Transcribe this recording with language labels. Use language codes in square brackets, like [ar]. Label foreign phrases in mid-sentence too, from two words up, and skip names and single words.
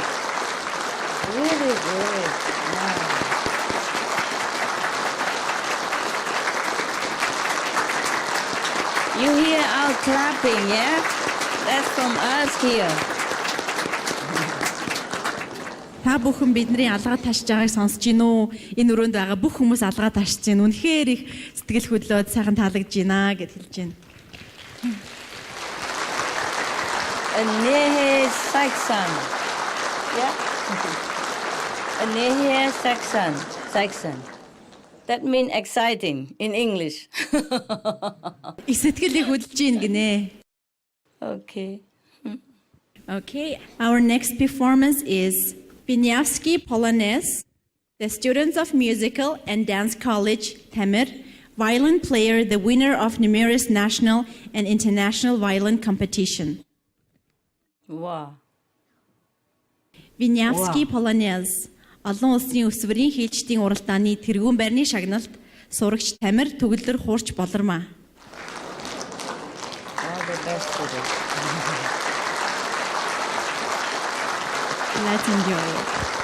[en] Really good. Wow. You hear our clapping, yeah? That's from us here. [mn] Та бүхэн бидний алгаа ташж байгааг сонсож гин үү? Энэ өрөөнд байгаа бүх хүмүүс алгаа ташж гин. Үнэхээр их сэтгэл хөдлөөд сайхан таалагдж байна гэж хэлж байна. Anehe Saxon. Yeah? Anehe Saxon. [en] That means exciting in English. [mn] Их сэтгэл их хөдлөж гин гинэ. [en] Okay. Okay, our next performance is Wieniawski Polonaise, the students of Musical and Dance College, Temir, violin player, the winner of numerous national and international violin competition. Wow. Wieniawski Polonaise, [mn] олон улсын өсвөрийн хийлчдийн уралдааны тэргуун байрны шагналд сурагч Тамир Төгөлдөр хуурч болормаа. [en] All the best to them. Let's enjoy it.